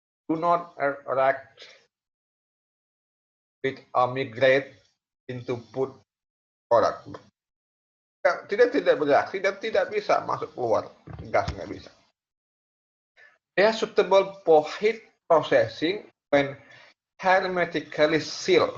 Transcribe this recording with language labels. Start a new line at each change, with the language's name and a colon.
English: Do not react with or migrate into food product.
Indonesian: Tidak bereaksi dan tidak bisa masuk keluar. Gas nggak bisa.
English: They are suitable for heat processing when hermetically sealed.